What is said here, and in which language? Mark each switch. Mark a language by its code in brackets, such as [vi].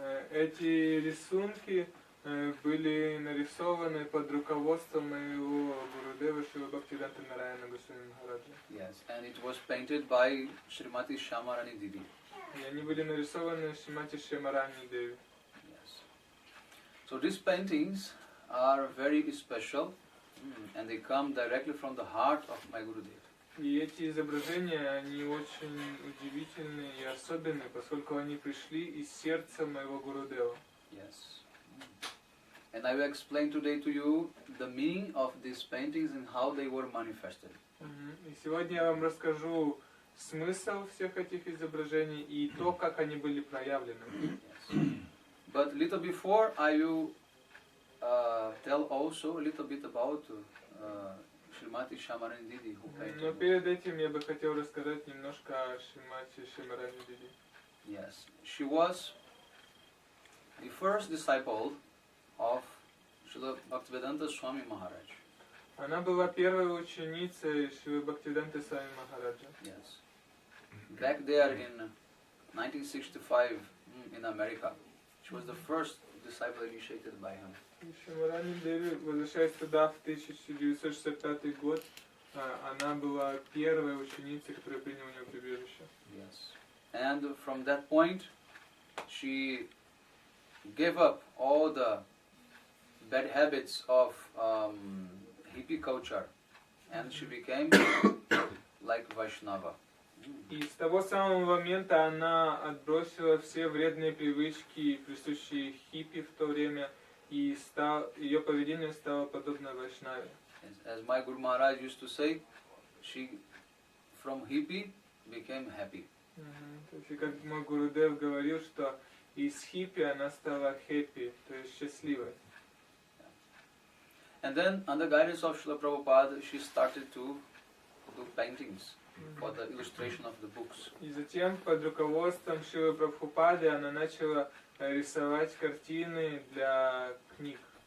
[ru] Эти рисунки были нарисованы под руководством моего Гурудева Шрила Бхактивиданта Нараяна Госвами Махараджа. [en] Yes, and it was painted by Srimati Shamarani Didi. [ru] И они были нарисованы Шримати Шамарани Деви. [en] Yes. So these paintings are very special, and they come directly from the heart of my Gurudev. [ru] И эти изображения, они очень удивительные и особенные, поскольку они пришли из сердца моего Гурудева. [en] Yes. And I will explain today to you the meaning of these paintings and how they were manifested. [ru] И сегодня я вам расскажу смысл всех этих изображений и то, как они были проявлены. [en] Yes. But little before, I will tell also a little bit about Srimati Shamarani Didi, who painted. [ru] Но перед этим я бы хотел рассказать немножко о Шримати Шамарани Диди. [en] Yes, she was the first disciple of Srila Bhaktivedanta Swami Maharaj. [ru] Она была первой ученицей Шри Бхактивиданта Свами Махараджа. [en] Yes. Back there in 1965 in America, she was the first disciple initiated by him. [ru] Шамарани Деви, возвращаясь туда в 1965 год, она была первой ученицей, которая приняла у нее прибежище. [en] Yes. And from that point, she gave up all the bad habits of hippie culture, and she became like Vaishnava. [ru] И с того самого момента она отбросила все вредные привычки, присущие хиппи в то время, и ее поведение стало подобно Вайшнаве. [en] As my Guru Maharaj used to say, she from hippie became happy. [ru] То есть, как мой Гурудев говорил, что из хиппи она стала хэппи, то есть счастливой. [en] And then, under guidance of Srila Prabhupada, she started to do paintings for the illustration of the books. [ru] И затем, под руководством Шрилы Прабхупады, она начала рисовать картины для книг.